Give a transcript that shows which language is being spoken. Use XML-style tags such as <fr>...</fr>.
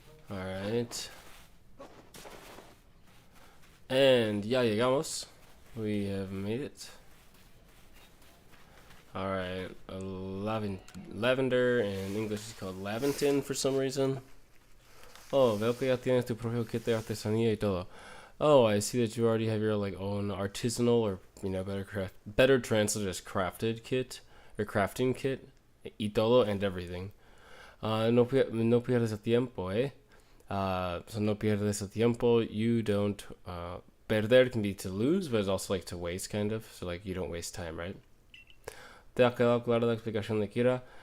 <en>Alright. And</en> <es>ya llegamos.</es> <en>We have made it. Alright, lavender, in English is called Laventon for some reason.</en> <es>Oh, veo que ya tienes tu propio kit de artesanía y todo.</es> <en>Oh, I see that you already have your own artisanal, or better translated as crafted kit or crafting kit,</en> <es>y todo,</es> <en>and everything.</en> <es>No pierdes el tiempo, eh? So no pierdes el tiempo.</es> <en>You don't. Perder can be to lose, but it's also like to waste, kind of. So you don't waste time, right?</en> <es>¿Te ha quedado clara la explicación de Kira?</es>